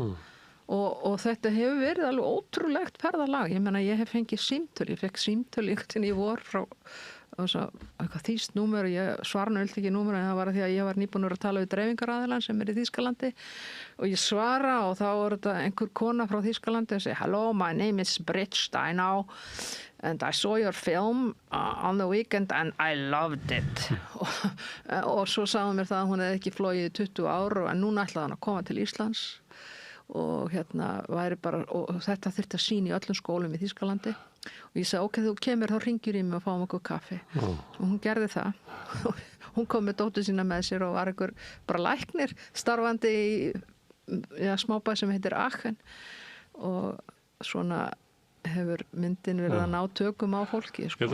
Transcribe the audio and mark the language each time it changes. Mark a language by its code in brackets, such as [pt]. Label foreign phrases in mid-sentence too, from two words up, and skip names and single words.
[is] Og þetta hefur verið alveg ótrúlegt ferðalag. Ég meina, ég hef fengið símtöl. Ég fekk símtöl í vor frá eitthvað þýskt númer og ég svara ekki númer en það var því að ég var nýbúnur að tala við dreifingaraðilann sem er í Þýskalandi og ég svara og þá [en] er þetta einhver kona frá Þýskalandi og segi Hello, my name is Britt Steinau and I saw your film on the weekend and I loved it og svo sagði mér það að hún hefði ekki flogið í 20 ár en núna ætlaði hann að koma til Íslands og væri bara og þetta þyrfti að sýna í öllum skólum í Þýskalandi og ég sagði ok, þú kemur þá ringir í mig og fáum okkur kaffi og hún gerði það hún kom með dóttur sína með sér og var einhver bara læknir starfandi í smábæ sem heitir Aachen og svona hefur myndin verið að ná tökum á fólki sko.